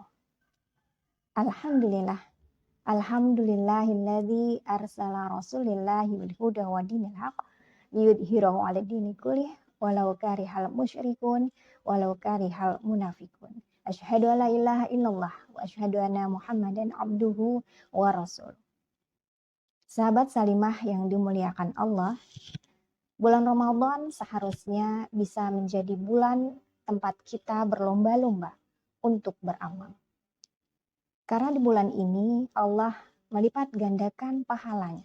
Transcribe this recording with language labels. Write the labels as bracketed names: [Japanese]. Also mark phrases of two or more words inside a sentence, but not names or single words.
[Arabic] الحمد لله. الحمد لله الذي أرسل رسوله بالهدى ودين الحق ليظهره على الدين كله ولو كره المشركون ولو كره المنافقون. أشهد أن لا إله إلا الله وأشهد أن محمدا عبده ورسوله. [Indonesian] Sahabat Salimah yang dimuliakan Allah, bulan Ramadan seharusnya bisa menjadi bulan tempat kita berlomba-lomba untuk beramal. Karena di bulan ini Allah melipat gandakan pahalanya.